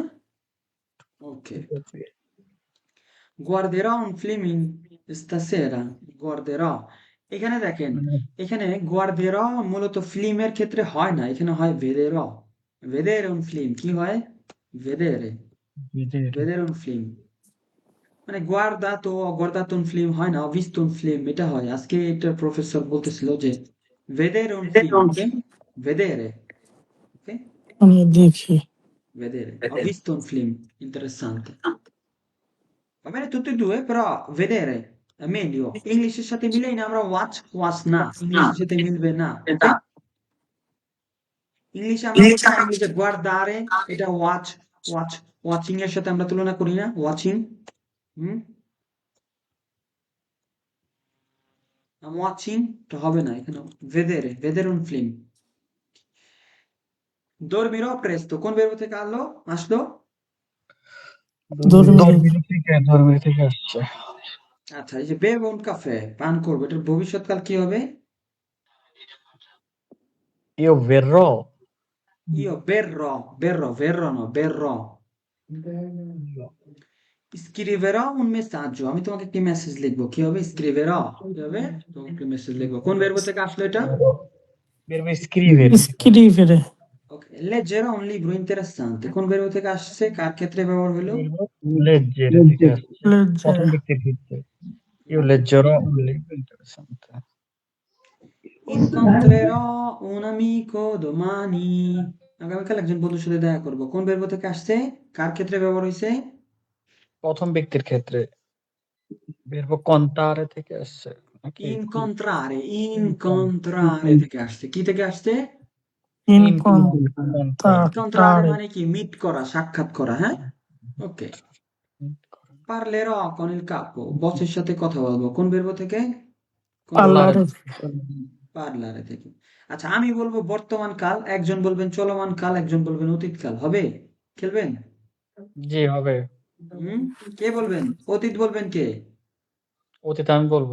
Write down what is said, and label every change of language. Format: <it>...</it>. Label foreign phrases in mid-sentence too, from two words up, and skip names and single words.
<bn>ওকে,</bn> <it>guarderò un film stasera, guarderò,</it> <bn>এখানে দেখেন, এখানে guarderò মূলত ফিল্মের ক্ষেত্রে হয় না, এখানে হয়</bn> <it>vedrò, vedere un film,</it> <bn>কি হয়?</bn> <it>vedere, vedere vedere un film, মানে guardato un film</it> <bn>হয় না,</bn> <it>ho visto un film</it> <bn>এটা হয়। আজকে এটা প্রফেসর বলতেছিল যে</bn> <it>vedere un film,</it> <bn>ওকে?</bn> <it>vedere,</it> <en>ok?</en> <bn>আমি দেখি</bn> <it>vedere, ho visto un film interessante, va bene tutti e due, però vedere è meglio,</it> <bn>ইংলিশের সাথে মিলেই না, আমরা watch না, ইংলিশের সাথে মিলবে না, ওকে? ইংলিশে আমরা বলতে পারি যে guardare, এটা ওয়াচিং এর সাথে আমরা তুলনা করি না, ওয়াচিং, হুম?</bn> <en>I'm watching,</en> <bn>এটা হবে না এখানে,</bn> <it>vedere un film. dormirò presto,</it> <bn>কোন verbo থেকে আসলো? ধর্মীয় থেকে আসছে আচ্ছা, এই যে</bn> <it>bevo un caffè,</it> <bn>পান করবো, এটার ভবিষ্যৎকাল কি হবে?</bn> <it>io verrò io berrò no, berrò. scriverò un messaggio,</it> <bn>আমি তোমাকে একটি মেসেজ লিখবো, কি হবে? scriverò, কি হবে? তোমাকে মেসেজ লিখবো, কোন verbo থেকে আসলো এটা?</bn> <it>verbo scrivere স্ক্রিভেরে</it> <bn>ওকে,</bn> <it>leggerò un libro interessante,</it> <bn>কোন verbo থেকে আসছে? কার ক্ষেত্রে ব্যবহার হলো?</bn> <it>verbo leggere</it> <bn>থেকে আসছে প্রথম ব্যক্তির ক্ষেত্রে</bn> <it>io leggerò un libro interessante incontrerò un amico domani,</it> <bn>আগামীকাল একজন বন্ধুর সাথে দেখা করব, কোন verbo থেকে আসছে? কার ক্ষেত্রে ব্যবহার হয়েছে? প্রথম ব্যক্তির ক্ষেত্রে</bn> <it>verbo contare</it> <bn>থেকে আসছে নাকি incontrare থেকে আসছে, কি থেকে আসছে? incontrare মানে কি? মিট করা, সাক্ষাৎ করা, হ্যাঁ? ওকে,</bn> <it>parlerò con il capo,</it> <bn>বসের সাথে কথা বলবো, কোন verbo থেকে?</bn> <it>পার্লারে</it> <bn>পার্লারে থেকে। আচ্ছা, আমি বলবো বর্তমান কাল, একজন বলবেন চলমান কাল, একজন বলবেন অতীত কাল, হবে? খেলবেন? জি হবে হুম? কে বলবেন? অতীত বলবেন কে? অতীত আমি বলবো</bn>